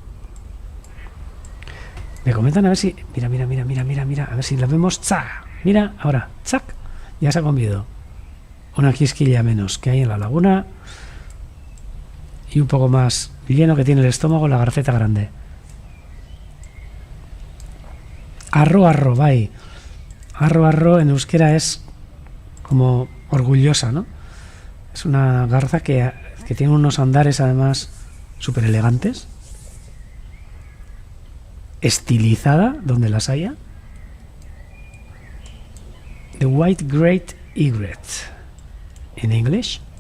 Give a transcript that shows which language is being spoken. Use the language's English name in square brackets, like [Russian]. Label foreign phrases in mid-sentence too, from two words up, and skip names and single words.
[Spanish] Me comentan a ver si... Mira, a ver si la vemos. ¡Cha! Mira, ahora, ¡chac! Ya se ha comido una quisquilla menos que hay en la laguna, y un poco más lleno que tiene el estómago la garceta grande. [Basque] Arro, bai. [Spanish] Arro en euskera es como orgullosa, ¿no? Es una garza que tiene unos andares además súper elegantes, estilizada donde las haya. [English] The White Great Egret en English.